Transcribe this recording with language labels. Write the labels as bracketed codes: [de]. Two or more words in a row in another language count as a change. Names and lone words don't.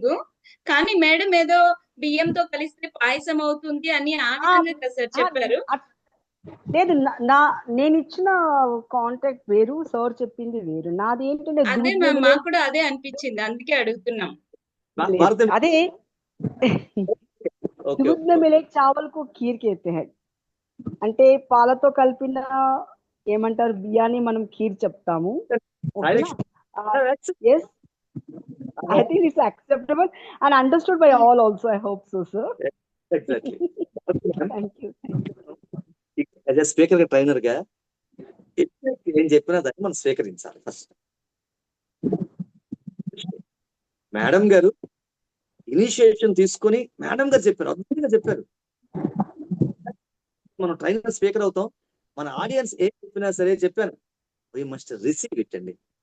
[te] కానీ మేడం ఏదో బియ్యంతో కలిస్తే పాయసం అవుతుంది అని ఆ విధంగా కదా సార్ చెప్పారు. లేదు, నేను ఇచ్చిన కాంటాక్ట్ వేరు, సార్ చెప్పింది వేరు. నాది ఏంటంటే అదే మాకు కూడా అదే అనిపించింది, అందుకే అడుగుతున్నాం. అదే [hi] दूध में मिले चावल को खीर कहते हैं [te] అంటే పాలతో కలిపిన ఏమంటారు బియ్యాన్ని మనం ఖీర్ చెప్తాము. [en] Yes, I think it's acceptable and understood by all also. I hope so, sir. Exactly. Thank you. As a speaker trainer [te] గా ఏం చెప్పినా దాన్ని మనం స్వీకరించాలి ఫస్ట్. మేడం గారు ఇనిషియేషన్ తీసుకొని మేడం గారు చెప్పారు, అద్భుతంగా చెప్పారు. మనం [en] trainer speaker [te] అవుతాం, మన ఆడియన్స్ ఏం చెప్పినా సరే చెప్పాను, [en] we must receive it [te] అండి.